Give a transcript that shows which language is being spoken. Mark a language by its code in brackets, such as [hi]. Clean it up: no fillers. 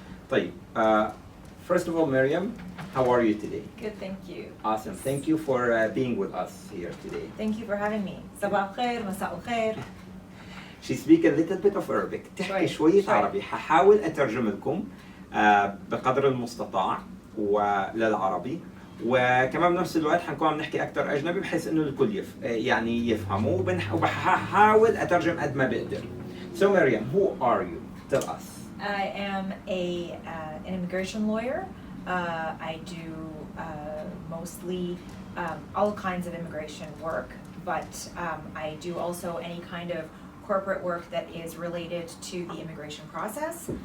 [ar] طيب، [en] first of all, Miriam, how are you today? Good, thank you. Awesome. Thank you for being with us here today. Thank you for having me. [ar] صباح الخير، مساء الخير. [en] She speaks a little bit of Arabic. [ar] تحكي شوية عربي. ححاول أترجم لكم بقدر المستطاع وللعربي، وكمان بنفس الوقت حنكون عم نحكي أكثر أجنبي بحيث إنه الكل يعني يفهموا، وبحاول أترجم قد ما بقدر. [en] So Miriam, who are you? Tell us. I am an immigration lawyer. I do mostly all kinds of immigration work, but I do also any kind of corporate work that is related to the immigration process.